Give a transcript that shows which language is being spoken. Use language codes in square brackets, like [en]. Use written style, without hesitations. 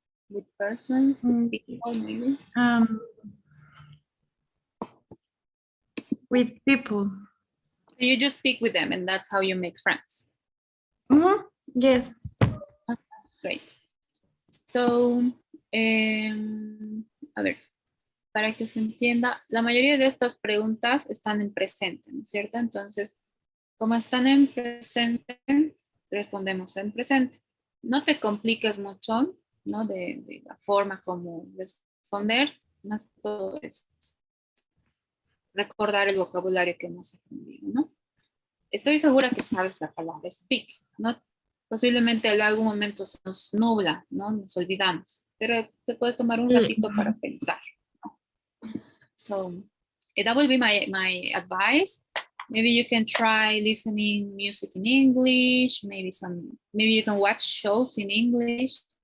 [en] With persons, with people, maybe. With people. You just speak with them and that's how you make friends. Yes. Great. [es] So, a ver, para que se entienda, la mayoría de estas preguntas están en presente, ¿no es cierto? Entonces, como están en presente, respondemos en presente. No te compliques mucho, ¿no? De la forma como responder, más que todo es recordar el vocabulario que hemos aprendido, ¿no? Estoy segura que sabes la palabra speak, ¿no? Posiblemente en algún momento se nos nubla, ¿no? Nos olvidamos, pero te puedes tomar un ratito para pensar. [en] So that will be my advice. Maybe you can try listening music in English, maybe you can watch shows in English.